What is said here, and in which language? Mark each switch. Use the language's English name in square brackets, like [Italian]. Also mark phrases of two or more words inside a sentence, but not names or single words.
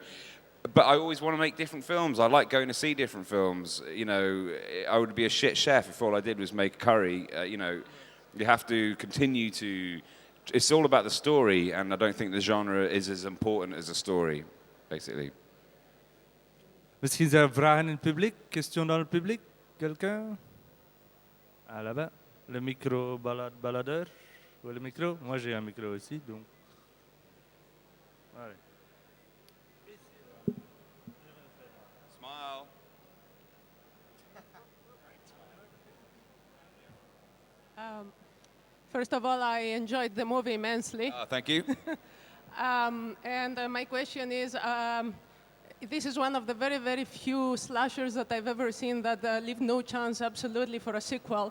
[English] But I always want to make different films. I like going to see different films. You know, I would be a shit chef if all I did was make curry. You know, you have to continue to. It's all about the story, and I don't think the genre is as important as the story, basically. [Dutch] Misschien zijn er vragen in het publiek? [French] Question dans le public? Quelqu'un? Ah, là-bas. Le micro baladeur? Ou le micro? Moi, j'ai un micro aussi, donc. Allez. [English] Smile. First of all, I enjoyed the movie immensely. Thank you. And my question is, this is one of the very, very few slashers that I've ever seen that leave no chance absolutely for a sequel.